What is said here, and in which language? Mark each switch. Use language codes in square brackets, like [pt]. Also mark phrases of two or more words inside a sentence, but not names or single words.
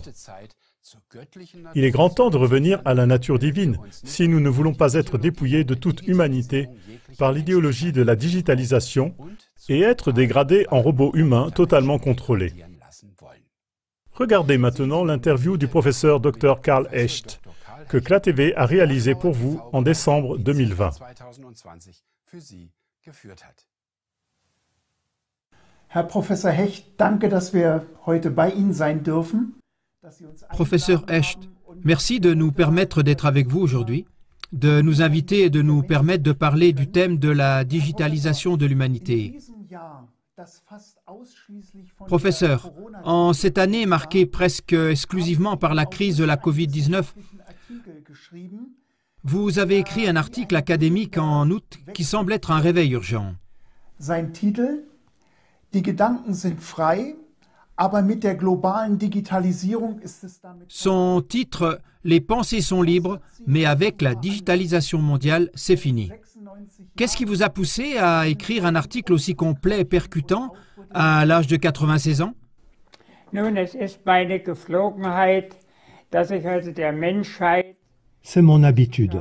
[fr] Il est grand temps de revenir à la nature divine, si nous ne voulons pas être dépouillés de toute humanité par l'idéologie de la digitalisation et être dégradés en robots humains totalement contrôlés. Regardez maintenant l'interview du professeur Dr Karl Echt, que CLA-TV a réalisé pour vous en décembre 2020. [de] Herr Professor Hecht, danke, dass wir heute bei Ihnen sein dürfen. [fr] Professeur Echt, merci de nous permettre d'être avec vous aujourd'hui, de nous inviter et de nous permettre de parler du thème de la digitalisation de l'humanité. Professeur, en cette année marquée presque exclusivement par la crise de la Covid-19, vous avez écrit un article académique en août qui semble être un réveil urgent. [de] Sein Titel, Die Gedanken sind frei, aber mit der globalen Digitalisierung ist es damit... [fr] Son titre, Les pensées sont libres, mais avec la digitalisation mondiale, c'est fini. Qu'est-ce qui vous a poussé à écrire un article aussi complet et percutant à l'âge de 96 ans? C'est mon habitude.